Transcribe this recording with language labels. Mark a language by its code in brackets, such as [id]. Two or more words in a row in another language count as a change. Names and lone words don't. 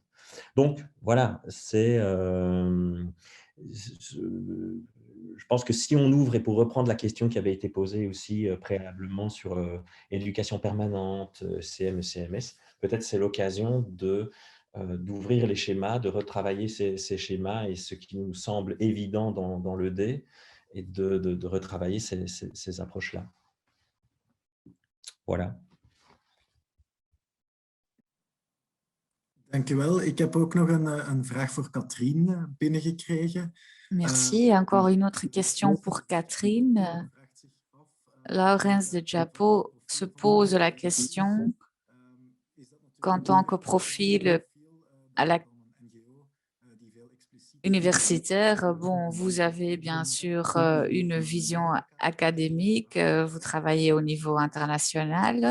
[fr] Donc, voilà, je pense que si on ouvre, et pour reprendre la question qui avait été posée aussi préalablement sur éducation permanente, CM, CMS, peut-être c'est l'occasion d'ouvrir les schémas, de retravailler ces schémas et ce qui nous semble évident dans le D, et de retravailler ces approches-là. Voilà. [nl] Dank u wel. Ik heb ook nog een vraag voor Katrien binnengekregen. [fr] Merci. Encore une autre question pour Catherine. Laurence de Japo se pose la question qu'en tant que profil à la universitaire, bon, vous avez bien sûr une vision académique, vous travaillez au niveau international.